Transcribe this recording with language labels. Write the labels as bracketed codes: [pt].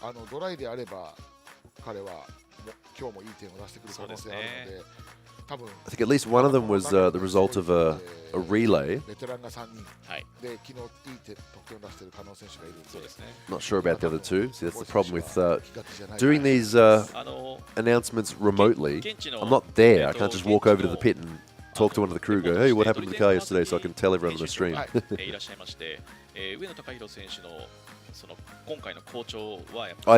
[ja] ドライであれば彼は今日もいい点を出してくる可能性があるので、多分 [en] I think at least one of them was the result of a relay. [ja] ベテランが3人で昨日いい得点を出している加納選手がいるので、 [en] Not sure about the other two. See, that's the problem with doing these announcements remotely. I'm not there. I can't just walk over to the pit and talk to one of the crew. Go, hey, what happened to the car yesterday? So I can tell everyone on the stream. [ja] いらっしゃいまして、上野貴弘選手のその今回の好調はやっぱり